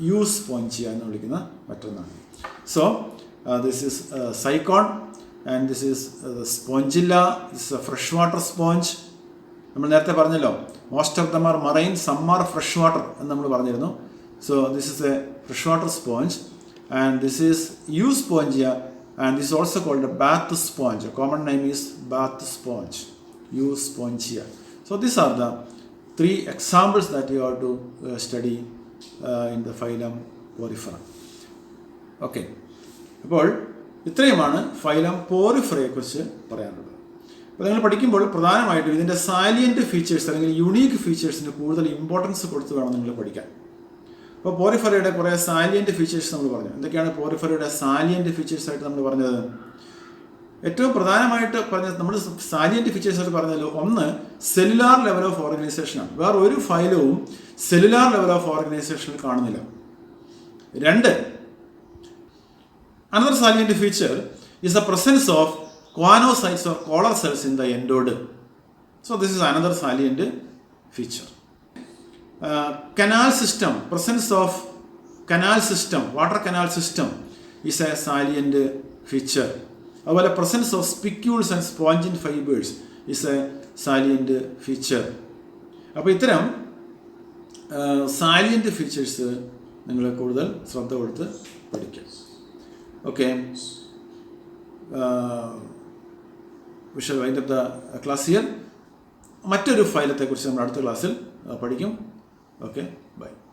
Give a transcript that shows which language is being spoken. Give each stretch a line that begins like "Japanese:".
Malayalam: യൂസ്പോഞ്ചിയ എന്ന് വിളിക്കുന്ന മറ്റൊന്നാണ്.
English: So this is Sycon and this is Spongilla. This a fresh water sponge.
Malayalam: നമ്മൾ നേരത്തെ പറഞ്ഞല്ലോ
English: most of them are marine, some are fresh water
Malayalam: എന്ന് നമ്മൾ പറഞ്ഞിരുന്നു.
English: So this is a fresh water sponge and this is Euspongia. And this is also called a bath sponge. A common name is bath sponge, Euspongia. So these are the three examples that you have to study in the phylum Porifera. Okay.
Malayalam: അപ്പോൾ ഇത്രയുമാണ് phylum പോറിഫറയെക്കുറിച്ച് പറയാനുള്ളത്. അപ്പോൾ നിങ്ങൾ പഠിക്കുമ്പോൾ പ്രധാനമായിട്ടും ഇതിൻ്റെ salient features അല്ലെങ്കിൽ unique ഫീച്ചേഴ്സിന് കൂടുതൽ ഇമ്പോർട്ടൻസ് കൊടുത്ത് വേണം നിങ്ങൾ പഠിക്കാൻ. അപ്പോൾ പോറിഫറയുടെ കുറേ സാലിയൻറ്റ് ഫീച്ചേഴ്സ് നമ്മൾ പറഞ്ഞു. എന്തൊക്കെയാണ് പോറിഫറയുടെ സാലിയൻറ്റ് ഫീച്ചേഴ്സ് ആയിട്ട് നമ്മൾ പറഞ്ഞത്? ഏറ്റവും പ്രധാനമായിട്ട് പറഞ്ഞത് നമ്മൾ സാലിയൻറ്റ് ഫീച്ചേഴ്സ് ആയിട്ട് പറഞ്ഞല്ലോ, ഒന്ന് സെല്ലുലാർ ലെവൽ ഓഫ് ഓർഗനൈസേഷനാണ്. വേറെ ഒരു ഫൈലവും സെല്ലുലാർ ലെവൽ ഓഫ് ഓർഗനൈസേഷനിൽ കാണുന്നില്ല.
English: രണ്ട്, another salient feature is the presence of choanocytes or collar cells in the endoderm. So this is another salient feature. Canal system, presence of canal system, water canal system is a salient feature.
Malayalam: അതുപോലെ
English: presence of spicules and spongin fibers is a salient feature.
Malayalam: അപ്പോൾ ഇത്തരം salient features നിങ്ങൾ കൂടുതൽ ശ്രദ്ധ കൊടുത്ത് പഠിക്കുക.
English: Okay, we shall wind up the class here.
Malayalam: മറ്റൊരു ഫൈലത്തെക്കുറിച്ച് നമ്മൾ അടുത്ത ക്ലാസ്സിൽ പഠിക്കും.
English: Okay, bye.